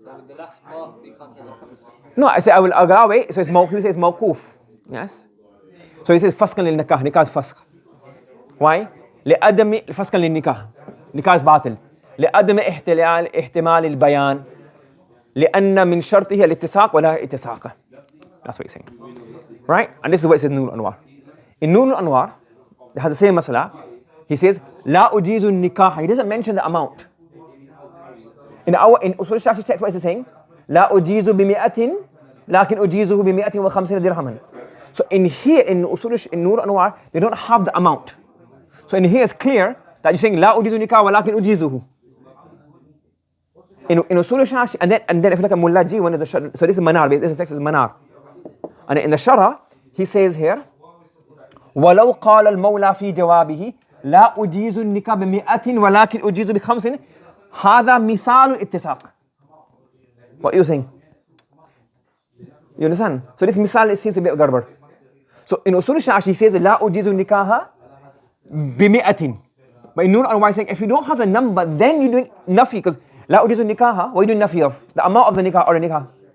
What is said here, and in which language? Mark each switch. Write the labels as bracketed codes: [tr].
[en] The last part we can't take a promise. No, I say I will allow it. So he says mawquf. Yes. So he says fasqan lil nikah. Nikah is fasq. Why? لعدم fasqan lil nikah. Nikah is batil. لعدم احتمال البيان. [ar] لأن من شرطه الاتساق ولا اتساق. [en] That's what he's saying. Right? And this is what it says in Noor Anwar. In Noor Anwar, it has the same masala. He says, لا أجيز النكاح. He doesn't mention the amount. In Usool as-Shashi text, what is he saying? [ar] لا أجيز بمئة لكن أجيزه ب150 درهما. [en] So in here, in Noor Anwar, they don't have the amount. So in here it's clear that you're saying لا أجيز النكاح ولكن أجيزه. In Usool as-Shashi, and then if you look at Mullaji, one of the so this is Manar, this text is Manar. [ar] And in the Shara, he says here, ولو قال المولى في جوابه لا أجيز النكاح ب100 ولكن أجيز ب50 هذا مثال الاتساق. [en] What are you saying? You understand? So this misal seems to be a garbar. So in Usool as-Shashi, he says لا أجيز النكاح ب100. But in Noor Anwar saying if you don't have the number, then you're doing nafi, because لا أجيز النكاح, what are you doing nafi of? The amount of the nikah or the nikah.